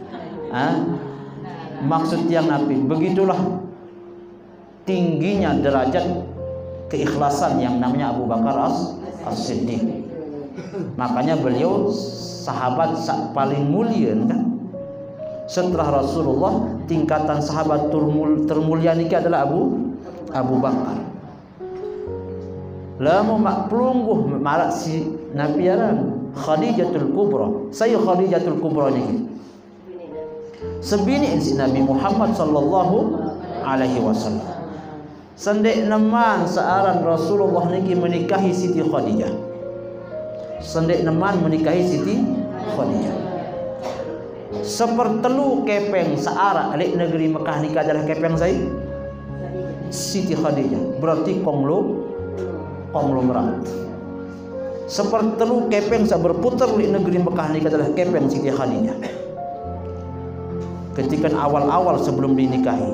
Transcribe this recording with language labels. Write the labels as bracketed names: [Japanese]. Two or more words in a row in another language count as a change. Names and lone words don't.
[Indonesian] Maksud yang Nabi, begitulah tingginya derajat keikhlasan yang namanya Abu Bakar As-Siddiq. Makanya beliau sahabat paling mulia kan? Setelah Rasulullah, tingkatan sahabat termulia ini adalah Abu Bakar. [Sasak] Lamu mak pelungguh marak si Nabi aran Khadijatul Kubra. [Indonesian] Saya Khadijatul Kubra ni. [Sasak] Sebini si Nabi Muhammad [Arabic] صلى الله عليه وسلم. [Sasak] Sendek neman searan Rasulullah niki menikahi Siti Khadijah. Sendek neman menikahi Siti Khadijah. Sepertelu kepeng seara alik negeri Mekah nikah adalah kepeng saya Siti Khadijah. [Indonesian] Berarti konglomerat. [Sasak] Sepertelu kepeng sa berputar di negeri Mekah nikah adalah kepeng Siti Khadijah. [Indonesian] Ketika awal-awal sebelum dinikahi.